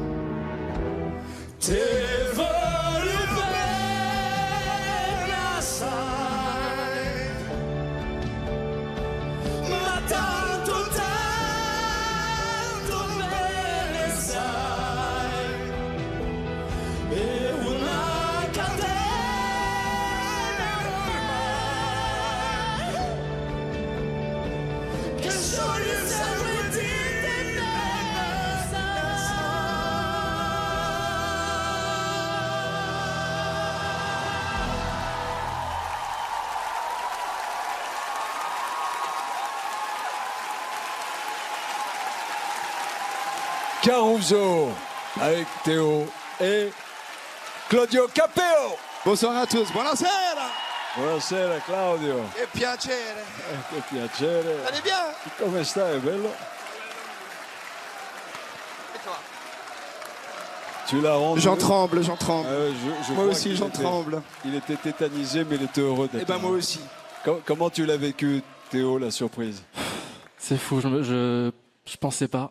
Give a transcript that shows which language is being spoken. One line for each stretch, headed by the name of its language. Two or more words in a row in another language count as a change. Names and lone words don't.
Italian: Ti voglio bene assai, ma tanto bene sai, è una catena ormai che scioglie il sangue di te bene sai.
French: Caruso avec Théo et Claudio Capeo. Bonsoir à tous,
Italian: buonasera. Buonasera Claudio. Che piacere. Che piacere.
French: Allez bien.
Italian: Come stai, bello?
French: Et toi? Tu l'as rendu. J'en tremble, j'en tremble. Je Moi crois aussi, qu'il j'en était- tremble. Il était tétanisé, mais il était heureux d'être Et ben là. moi aussi. Comment tu l'as vécu, Théo, la surprise? C'est fou, je pensais pas.